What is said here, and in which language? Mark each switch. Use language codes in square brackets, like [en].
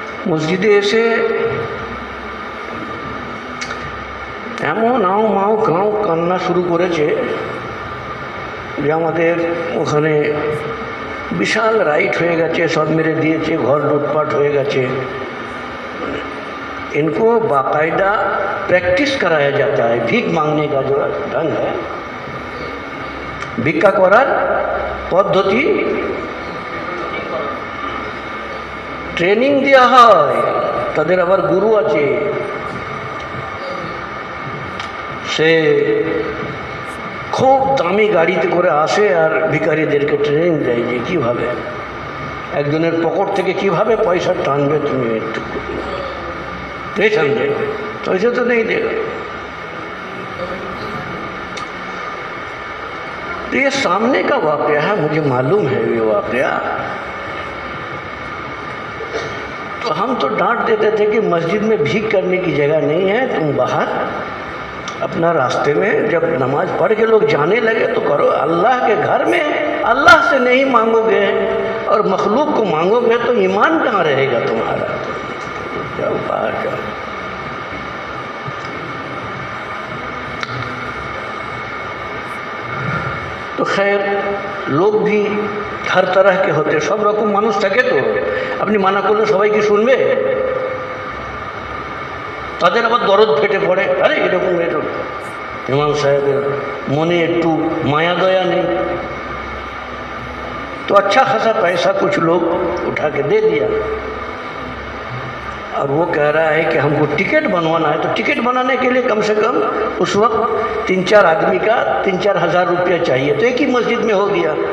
[bn] মসজিদে এসে এমন আও মাও কাও কান্না শুরু করেছে যে আমাদের ওখানে বিশাল রাইট হয়ে গেছে, সব মেরে দিয়েছে, ঘর লুটপাট হয়ে গেছে। [hi] इनको बाकायदा प्रैक्टिस कराया जाता है। भीख मांगने का जो ढंग है, [bn] ভিক্ষা করার পদ্ধতি ট্রেনিং দেওয়া হয়। তাদের আবার গুরু আছে, সে খুব দামি গাড়িতে করে আসে আর ভিখারিদেরকে ট্রেনিং দেয় যে কীভাবে একজনের পকেট থেকে কীভাবে পয়সা টানবে। তুমি একটু [hi] नहीं समझे तो ऐसे तो नहीं देगा। तो ये सामने का वाक़या है, मुझे मालूम है ये वाक़या। तो हम तो डांट देते थे कि मस्जिद में भीख करने की जगह नहीं है, तुम बाहर अपना रास्ते में जब नमाज पढ़ के लोग जाने लगे तो करो। अल्लाह के घर में अल्लाह से नहीं मांगोगे और मखलूक को मांगोगे तो ईमान कहाँ रहेगा तुम्हारा। जाओ बाहर जाओ। तो खैर लोग भी हर तरह के होते, [bn] सब रकम मानुष থাকে তো আপনি মানা করলে সবাই কি শুনবে? তাদের আবার দরদ ফেটে পড়ে, আরে এরকম এরকম ইমাম সাহেবের মনে একটু মায়া দয়া নেই। [hi] तो अच्छा खासा पैसा कुछ लोग उठा के दे दिया और वो कह रहा है कि हमको टिकट बनवाना है। तो टिकट बनाने के लिए कम से कम उस वक्त 3-4 आदमी का 3-4 हज़ार रुपया चाहिए, तो एक ही मस्जिद में हो गया।